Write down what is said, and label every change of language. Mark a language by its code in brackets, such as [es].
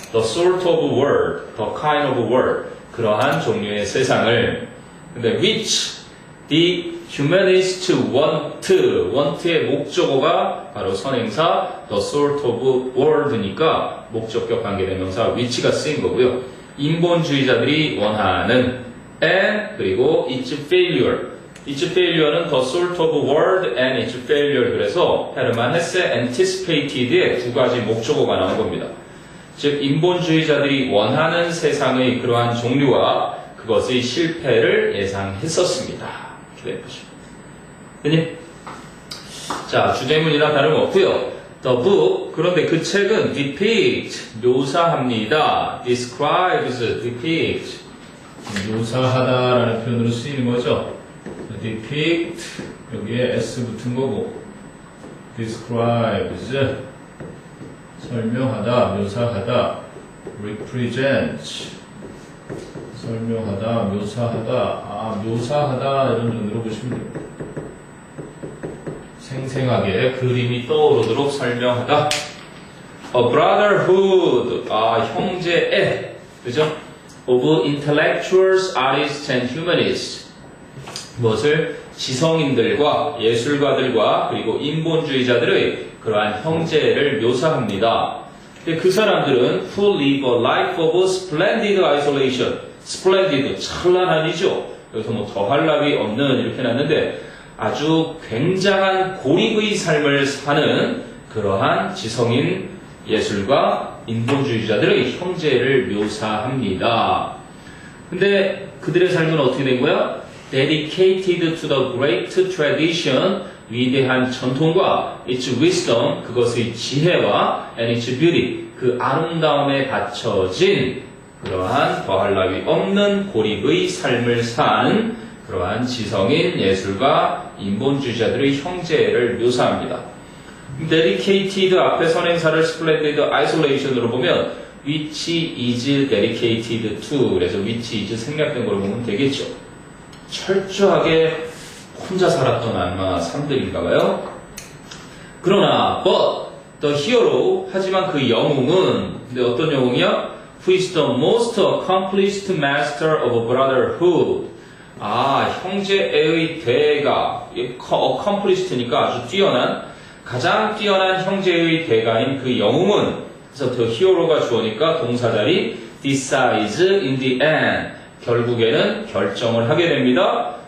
[en] The sort of world, the kind of world [ko] 그러한 종류의 세상을 근데 [en] which the humanists want [ko] 의 목적어가 바로 선행사 [en] the sort of world [ko] 니까 목적격 관계대명사 [en] which [ko] 가 쓰인 거고요. 인본주의자들이 원하는 [en] and [ko] 그리고 [en] its failure. its failure는 the sort of word and its failure. [ko] 그래서 헤르만 헤세 anticipated의 두 가지 목적어가 나온 겁니다. 즉 인본주의자들이 원하는 세상의 그러한 종류와 그것의 실패를 예상했었습니다. 이렇게 되죠. 됐니? 자, 주제문이나 다름없고요. [en] The book, [ko] 그런데 그 책은 depict, 묘사합니다. describes, depict, 묘사하다라는 표현으로 쓰이는 거죠. depict, 여기에 s 붙은 거고 describes, 설명하다, 묘사하다, represent, 설명하다, 묘사하다, 묘사하다 이런 정도로 보시면 됩니다. 생생하게 그림이 떠오르도록 설명하다. [en] A brotherhood, [ko] 형제애, 그죠? [en] Of intellectuals, artists and humanists. [ko] 무엇을? 지성인들과 예술가들과 그리고 인본주의자들의 그러한 형제를 묘사합니다. 근데 그 사람들은 [en] who live a life of splendid isolation. [ko] splendid, 찬란한이죠. 여기서 뭐 더할 나위 없는 이렇게 해놨는데 아주 굉장한 고립의 삶을 사는 그러한 지성인 예술가 인본주의자들의 형제를 묘사합니다. 근데 그들의 삶은 어떻게 된 거야? [en] Dedicated to the great tradition, [ko] 위대한 전통과 [en] its wisdom, [ko] 그것의 지혜와 [en] and its beauty, [ko] 그 아름다움에 바쳐진 그러한 더할 나위 없는 고립의 삶을 산 그러한 지성인 예술가 인본주의자들의 형제를 묘사합니다. dedicated 앞에 선행사를 splendid isolation으로 보면 [en] which is dedicated to, [ko] 그래서 [en] which is [ko] 생략된 걸로 보면 되겠죠. 철저하게 혼자 살았던 아마 삶들인가봐요. 그러나 [en] but the hero, [ko] 하지만 그 영웅은, 근데 어떤 영웅이야? [en] Who is the most accomplished master of brotherhood. [ko] 형제애의 대가, accomplished니까 아주 뛰어난, 가장 뛰어난 형제의 대가인 그 영웅은, 그래서 [en] the hero [ko] 가 주어니까 동사자리 [en] decides in the end, [ko] 결국에는 결정을 하게 됩니다.